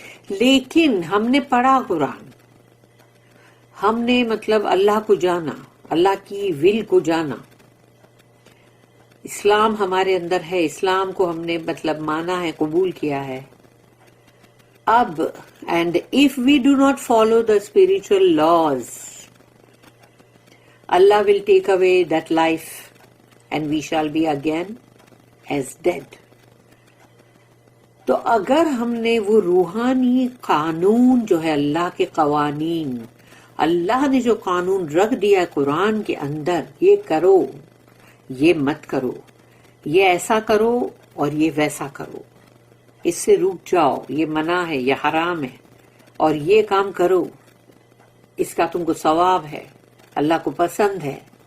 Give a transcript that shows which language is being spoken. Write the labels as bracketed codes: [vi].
[ur] لیکن ہم نے پڑھا قرآن, ہم نے مطلب اللہ کو جانا, اللہ کی ول کو جانا, اسلام ہمارے اندر ہے, اسلام کو ہم نے مطلب مانا ہے, قبول کیا ہے. [en] اب and if we do not follow the spiritual laws, Allah will take away that life and we shall be again as dead. [ur] تو اگر ہم نے وہ روحانی قانون جو ہے اللہ کے قوانین, اللہ نے جو قانون رکھ دیا ہے قرآن کے اندر, یہ کرو, یہ مت کرو, یہ ایسا کرو اور یہ ویسا کرو, اس سے رک جاؤ, یہ منع ہے, یہ حرام ہے, اور یہ کام کرو, اس کا تم کو ثواب ہے, اللہ کو پسند ہے.